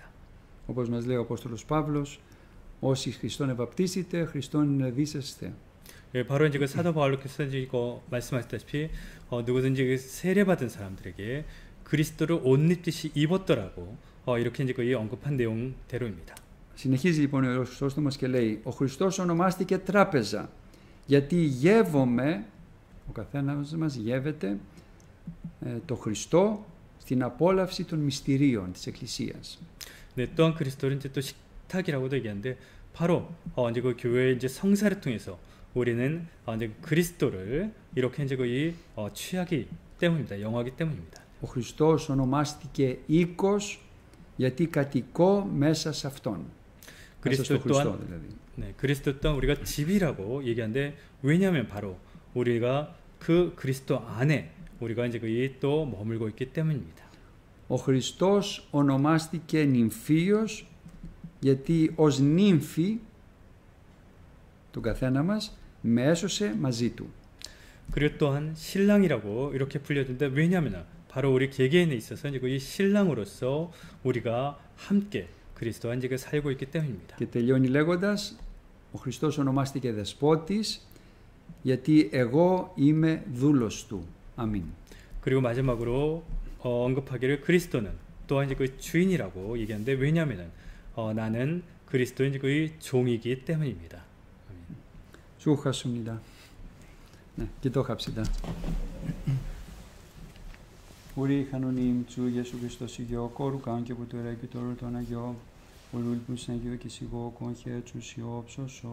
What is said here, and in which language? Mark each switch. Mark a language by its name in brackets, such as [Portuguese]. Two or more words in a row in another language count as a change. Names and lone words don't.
[Greek] Όπως μας λέει ο Απόστολος Παύλος, όσοι Χριστόν ευαπτίσετε, Χριστόν εδίσεστε. [Korean] 예, 바로 이제 그 사도 바울께서 이거 말씀하셨다시피 누구든지 그 세례받은 사람들에게 그리스도를 옷 입듯이 입었더라고 이렇게 이제 거의 언급한 내용대로입니다. [Greek] Συνεχίζει λοιπόν ο Ιερός Χρυσόστομος και λέει: Ο Χριστός ονομάστηκε τράπεζα γιατί γεύομαι, ο καθένας μας γεύεται το Χριστό στην απόλαυση των μυστηρίων της Εκκλησίας. [Korean] 네, 또한 그리스도를 이제 또 식탁이라고도 얘기하는데 바로 이제 그 교회의 이제 성사를 통해서 우리는 이제 그리스도를 이렇게 이제 거의 취하기 때문입니다. 영하기 때문입니다. [Greek] Ο Χριστός ονομάστηκε οίκος γιατί κατοικώ μέσα σε Αυτόν. μέσα στο Χριστό δηλαδή. [Korean] 네, 그리스도 또한 우리가 집이라고 얘기하는데 왜냐하면 바로 우리가 그 그리스도 안에 우리가 이제 거의 또 머물고 있기 때문입니다. [Greek] Ο Χριστός ονομάστηκε νυμφίος γιατί ως νύμφη του καθένα μας με έσωσε μαζί του. [Korean] 그리고 또한 신랑이라고 이렇게 불려진데 왜냐하면 바로 우리 개개인에 있어서 이제 이 신랑으로서 우리가 함께 그리스도와 이제 살고 있기 때문입니다. [Greek] Και τελειώνει λέγοντας, ο Χριστός ονομάστηκε δεσπότης γιατί εγώ είμαι δούλος του. αμήν. [Korean] 그리고 마지막으로 언급하기를 그리스도는 또한 이제 그 주인이라고 얘기하는데 왜냐하면은 나는 그리스도의 이제 그 종이기 때문입니다. 수고하셨습니다. 네, 기도합시다. 우리 하나님 주 예수 그리스도시여 거룩한 교부들의 기도를 전하여 오늘 불쌍히 계시고 공해 주시옵소서.